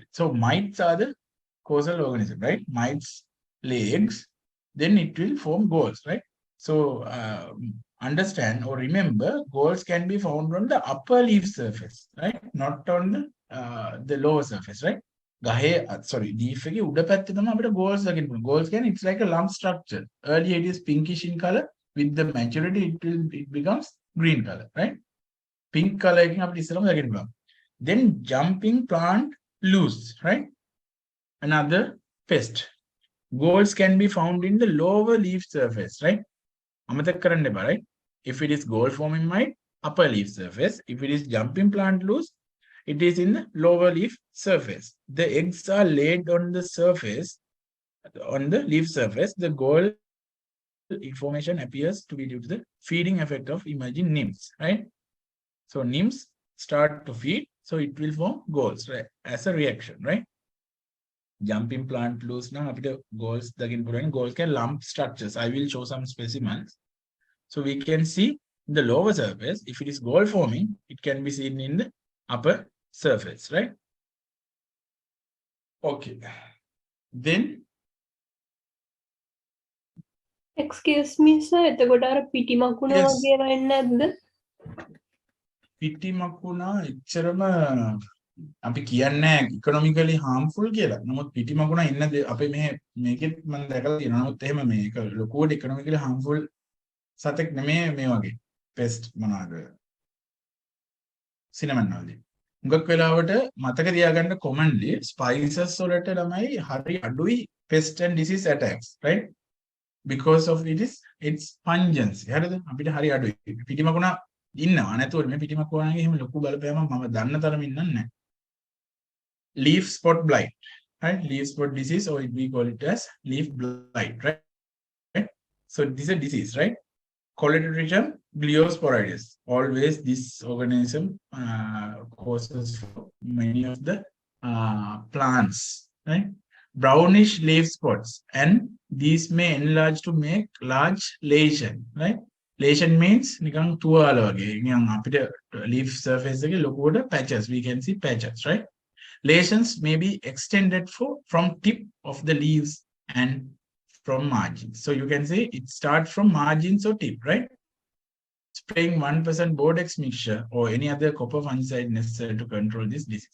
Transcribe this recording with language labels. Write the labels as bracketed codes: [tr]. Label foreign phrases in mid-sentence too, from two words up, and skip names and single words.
[en] So mites are the causal organism, right? Mites lay eggs, then it will form galls, right? So understand or remember, galls can be found on the upper leaf surface, right? Not on the lower surface, right? [si] Leaf එකේ උඩ පැත්තේ තමයි අපිට galls දකින්න පුළුවන්. [en] Galls කියන්නේ it's like a lump structure. Earlier it is pinkish in color. With the maturity, it becomes green color, right? [si] Pink color එකකින් අපිට ඉස්සරහම දකින්න පුළුවන්. [en] Then jumping plant loose, right? Another pest. Galls can be found in the lower leaf surface, right? [si] අමතක කරන්න එපා, [en] right? If it is gall forming mite, upper leaf surface. If it is jumping plant loose, it is in the lower leaf surface. The eggs are laid on the surface, on the leaf surface. The gall information appears to be due to the feeding effect of emerging nymphs, right? So nymphs start to feed, so it will form galls, right? As a reaction, right? Jumping plant loose now after galls [si] දකින්න පුළුවන්. [en] Galls can lump structures. I will show some specimens. So we can see the lower surface. If it is gall forming, it can be seen in the upper surface, right? Okay. Then Excuse me, sir. [si] එතකොට අර පිටි මකුණ [en] Yes. [si] වගේ වෙන්නේ නැද්ද? පිටි මකුණා එච්චරම අපි කියන්නේ [en] economically harmful [si] කියලා. නමුත් පිටි මකුණා ඉන්න අපේ මේකෙත් මම දැකලා තියෙනවා. නමුත් එහෙම මේක ලොකුවට [en] economically harmful [si] සතෙක් නෙමෙයි මේ වගේ pest මොනවාද cinnamon වලදී. මුගක් වෙලාවට මතක තියාගන්න commonly spices වලට ළමයි හරි අඩුයි [en] pest and disease attacks, [si] right? [en] Because of its pungency. [si] හරිද? අපිට හරි අඩුයි. පිටි මකුණා ඉන්නවා. නැතුව මේ පිටි මකුණාගේ එහෙම ලොකු බලපෑමක් මම දන්න තරමින් නැහැ. [en] Leaf spot blight, right? Leaf spot disease, or we call it as leaf blight, right? So this is a disease, right? Coledotrichum gliosporides. Always this organism causes many of the plants, right? Brownish leaf spots, and these may enlarge to make large lesion, right? [si] Lesion means නිකන් තුවාල වගේ. නිකන් අපිට [en] leaf surface [si] එකේ ලොකුවට patches, [en] we can see patches, right? Lesions may be extended from tip of the leaves and from margins. So you can say it starts from margins or tip, right? Spraying 1% Bordex mixture or any other copper fungicide necessary to control this disease.